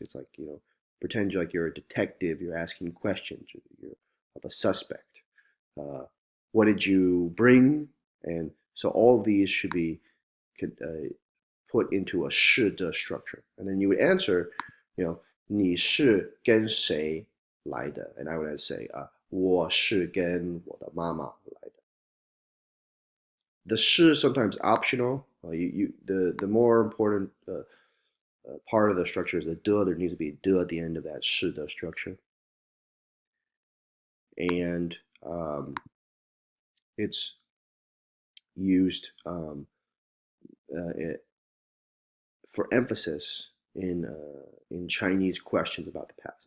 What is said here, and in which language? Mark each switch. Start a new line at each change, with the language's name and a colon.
English: It's like, pretend you're a detective. You're asking questions. You're of a suspect. What did you bring? And so all of these should be put into a 是的 structure. And then you would answer,
Chinese: 你是跟谁来的?
English: And I would say,
Chinese: 我是跟我的妈妈来的.
English: The 是 sometimes optional. The more important part of the structure is the 的. There needs to be 的 at the end of that 是的 structure. And it's used for emphasis in Chinese questions about the past.